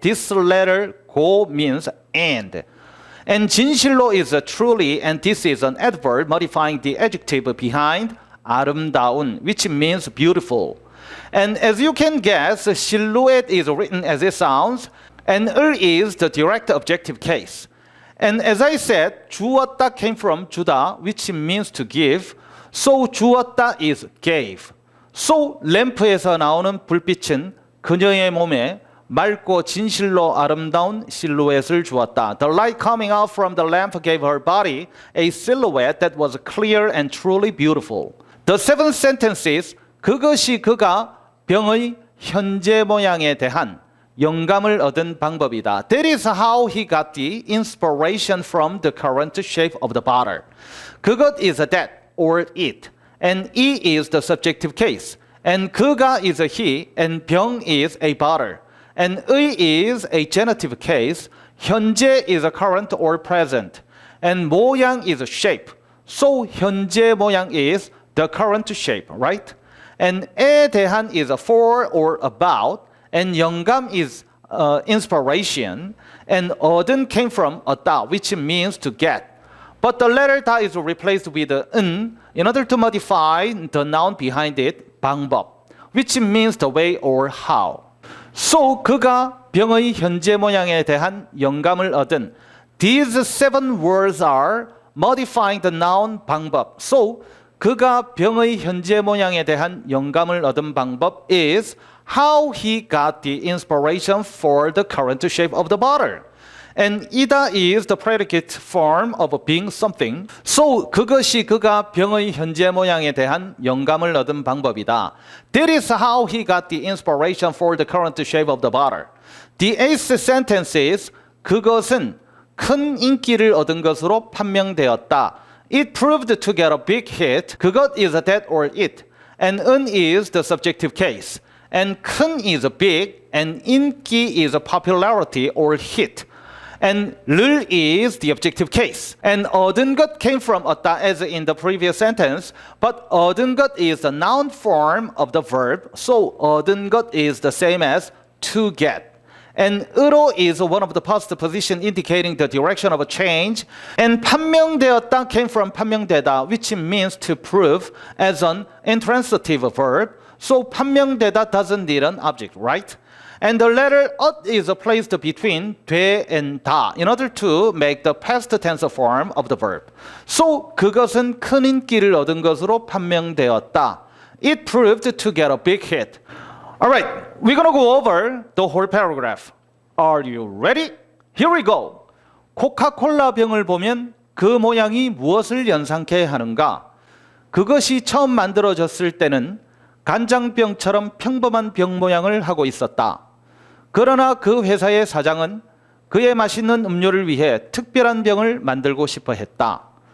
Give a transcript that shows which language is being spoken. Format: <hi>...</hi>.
<en>This letter 고 means and. And 진실로 is truly, and this is an adverb modifying the adjective behind 아름다운, which means beautiful. And as you can guess, silhouette is written as it sounds, and 을 is the direct objective case. And as I said, 주었다 came from 주다, which means to give. So 주었다 is gave. So</en> <ko>램프에서 나오는 불빛은 그녀의 몸에 맑고 진실로 아름다운 실루엣을 주었다.</ko> <en>The light coming out from the lamp gave her body a silhouette that was clear and truly beautiful. The seventh sentence is</en> <ko>그것이 그가 병의 현재 모양에 대한 영감을 얻은 방법이다.</ko> <en>That is how he got the inspiration from the current shape of the bottle. 그것 is a that or it, and 이 is the subjective case, and 그가 is a he, and 병 is a bottle, and 의 is a genitive case, 현재 is a current or present, and 모양 is a shape. So 현재 모양 is the current shape, right? And 에 대한 is a for or about, and 영감 is inspiration, and 얻은 came from 얻다, which means to get. But the letter 다 is replaced with in order to modify the noun behind it, 방법, which means the way or how. So</en> <ko>그가 병의 현재 모양에 대한 영감을 얻은.</ko> <en>These seven words are modifying the noun 방법. So</en> <ko>그가 병의 현재 모양에 대한 영감을 얻은 방법</ko> <en>is how he got the inspiration for the current shape of the bottle. And 이다 is the predicate form of being something. So</en> <ko>그것이 그가 병의 현재 모양에 대한 영감을 얻은 방법이다.</ko> <en>That is how he got the inspiration for the current shape of the bottle. The eighth sentence is</en> <ko>그것은 큰 인기를 얻은 것으로 판명되었다.</ko> <en>It proved to get a big hit. 그것 is a that or it. And 은 is the subjective case. And 큰 is a big. And 인기 is a popularity or hit. And 를 is the objective case. And 얻은 것 came from 얻다 as in the previous sentence. But 얻은 것 is the noun form of the verb. So 얻은 것 is the same as to get. And 으로 is one of the past position indicating the direction of a change. And 판명되었다 came from 판명되다, which means to prove as an intransitive verb. So 판명되다 doesn't need an object, right? And the letter 엇 is placed between 돼 and 다 in order to make the past tense form of the verb. So</en> <ko>그것은 큰 인기를 얻은 것으로 판명되었다.</ko> <en>It proved to get a big hit. All right, we're going to go over the whole paragraph. Are you ready? Here we go.</en> <ko>코카콜라 병을 보면 그 모양이 무엇을 연상케 하는가? 그것이 처음 만들어졌을 때는 간장병처럼 평범한 병 모양을 하고 있었다. 그러나 그 회사의 사장은 그의 맛있는 음료를 위해 특별한 병을 만들고 싶어 했다.</ko>